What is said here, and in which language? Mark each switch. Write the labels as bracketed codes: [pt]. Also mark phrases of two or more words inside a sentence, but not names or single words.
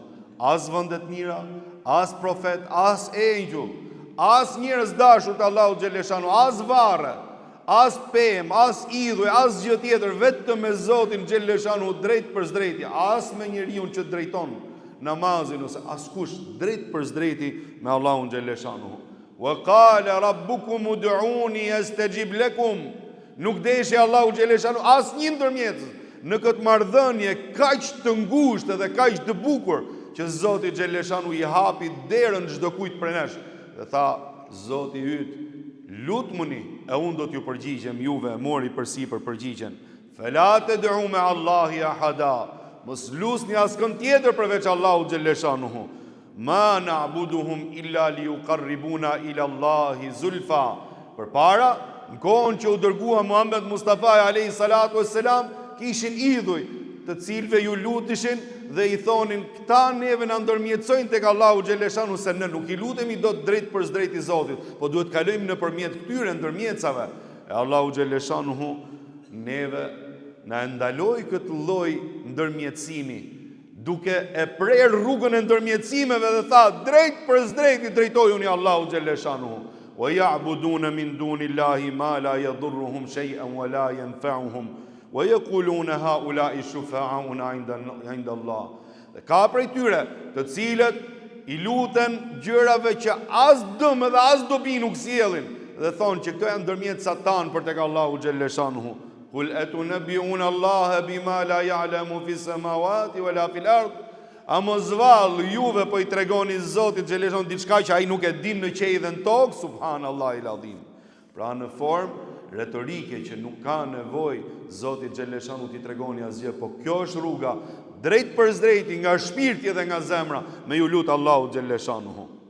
[sq] As vëndet mira, as profet, as engjëll, as njerëz dashur të Allahu xhalleshanuhu, as varre, as pemë, as idhuj, as gjë tjetër, vetëm me Zotin xhalleshanuhu drejt për drejti, as me njeriun që drejton namazin ose askush drejt për drejti me Allahun xhalleshanuhu. [ar] و قال ربكم ادعوني أستجب لكم. [sq] Nuk deshi Allahu xhalleshanu as një ndërmjet në këtë marrëdhënie kaq të ngushtë dhe kaq të bukur që Zoti xhalleshanu i hapi derën çdo kujt prej nesh dhe tha: Zoti yt, lutmuni e unë do t'ju përgjigjem juve. Mori përsipër përgjigjen: [ar] فلا تدعوا مع الله أحدا. [sq] Mos lusni askën tjetër përveç Allahu xhalleshanuhu. [ar] ما نعبدهم إلا ليقربونا إلى الله زلفى. [sq] Përpara, në kohën që u dërgua Muhammed Mustafa [ar] عليه الصلاة والسلام, [sq] kishin idhuj të cilëve ju lutishin dhe i thonin: këta neve na ndërmjetësojnë tek Allahu xhalleshanu, se ne nuk i lutemi dot drejt për drejt i Zotit, po duhet kalojmë nëpërmjet këtyre ndërmjetësave. E Allahu xhalleshanuhu neve na ndaloi këtë lloj ndërmjetësimi, duke e prerë rrugën e ndërmjetësimeve dhe tha: drejt për drejt i drejtojuni Allahu xhalleshanuhu. [ar] و يعبدون من دون الله ما لا يضرهم شيئا و لا ينفعهم و يقولون هؤلاء شفعاؤنا عند الله. [sq] Dhe ka prej tyre të cilët i luten gjërave që as dëm dhe as dobi nuk sjellin dhe thonë që këto janë ndërmjet Satan për tek Allahu [ar] جل شأنه. قل أتنبئون الله بما لا يعلم في السماوات ولا في الأرض. [sq] A mos vallë juve po i tregoni Zotit [ar] جل شأنه [sq] diçka që ai nuk e din në qej dhe në tokë, [ar] سبحان الله العظيم. [sq] Pra në formë retorike që nuk ka nevojë Zoti [ar] جل شأنه [sq] t'i tregoni asgjë, po kjo është rruga drejt për drejti nga shpirti dhe nga zemra me ju lut Allahu [ar] جل شأنه.